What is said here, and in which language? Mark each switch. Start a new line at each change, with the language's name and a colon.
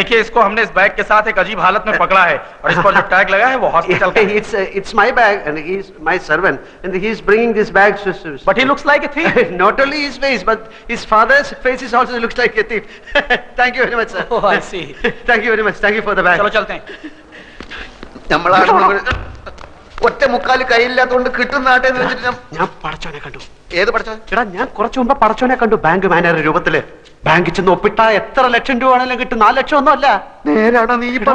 Hindi: देखिए, इसको हमने इस बैग के साथ एक अजीब हालत में पकड़ा है और इस पर जो टैग लगा है वो हॉस्पिटल का है.
English: It's my bag and he's my servant and he's bringing this bag. But he looks like a thief. Not only his face, but his father's face is also looks like a thief. Thank you very much, sir. Oh, I see. Thank you very much. Thank you for the bag.
Hindi: चलो चलते हैं.
Malayalam: നമ്മളാണ് ഒറ്റ മുക്കാല് കയ്യില്ലാത്തോണ്ട് കിട്ടുന്ന നാട്ടെ എന്ന് വെച്ചിട്ട് ഞാൻ പടച്ചോനെ കണ്ടു. ഏത് പഠിച്ചോ? എടാ ഞാൻ കുറച്ചു മുമ്പ് പടച്ചോനെ കണ്ടു ബാങ്ക് മാനേജർ രൂപത്തില്. ബാങ്കിൽ ചെന്ന് ഒപ്പിട്ട എത്ര ലക്ഷം രൂപ ആണെങ്കിലും കിട്ടും. 4 ലക്ഷം ഒന്നും അല്ല. നേരാണോ നീ